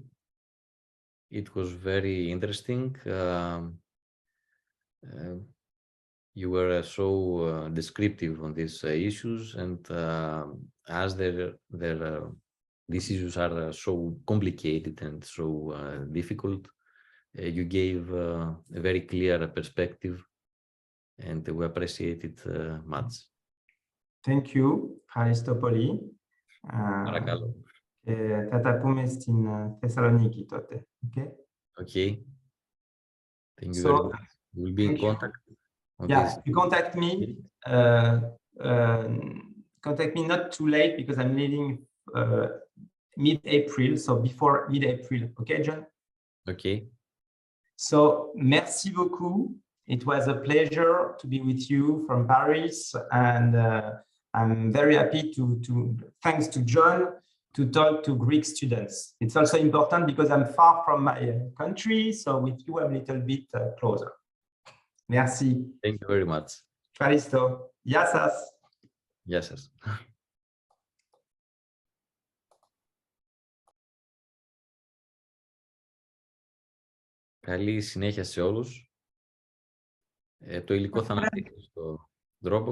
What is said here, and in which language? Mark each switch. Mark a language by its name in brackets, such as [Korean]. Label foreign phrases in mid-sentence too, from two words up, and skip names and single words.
[English] It was very interesting. You were so descriptive on these issues, and as these issues are so complicated and so difficult, you gave a very clear perspective, and we appreciate it much. Thank you, Christopoli. [Greek] Θα τα πούμε στην Θεσσαλονίκη τότε. [English] Okay? Okay. Thank you very much. We'll be in contact. Yeah, you contact me. Contact me not too late because I'm leaving mid-April, so before mid-April. Okay, John? Okay. [French] So, merci beaucoup. [English] It was a pleasure to be with you from Paris, and I'm very happy thanks to John, to talk to Greek students. It's also important because I'm far from my country, so with you I'm a little bit closer. [French] Merci. [English] Thank you very much. [Greek] Ευχαριστώ. Γεια σας. Γεια σας. Καλή συνέχεια σε όλους. Το υλικό θα αναπτύξω στο Dropbox.